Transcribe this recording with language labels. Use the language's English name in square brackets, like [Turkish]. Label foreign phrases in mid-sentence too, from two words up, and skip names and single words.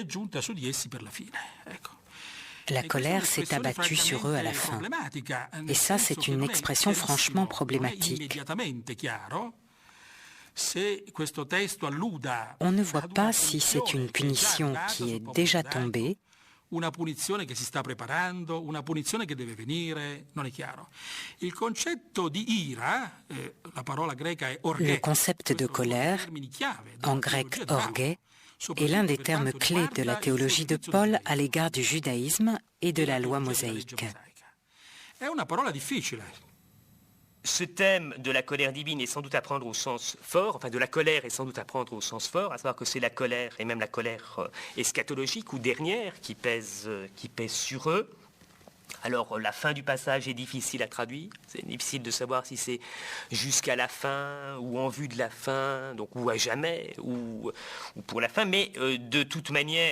[French] La colère s'est abattue sur eux à la fin. Et ça, c'est une expression franchement problématique. On ne voit pas si c'est une punition qui est déjà tombée, [Italian] una punizione che si sta preparando, una punizione che deve venire, non è chiaro. Il concetto di ira, la parola greca è orge. [French] Le concept de colère, en grec orge, est l'un des termes clés de la théologie de Paul à l'égard du judaïsme et de la loi mosaïque. [Italian] È una parola difficile. [French] Ce thème de la colère divine est sans doute à prendre au sens fort, enfin de la colère est sans doute à prendre au sens fort, à savoir que c'est la colère, et même la colère eschatologique ou dernière, qui pèse sur eux. Alors la fin du passage est difficile à traduire, c'est difficile de savoir si c'est jusqu'à la fin, ou en vue de la fin, donc ou à jamais, ou pour la fin, mais de toute manière...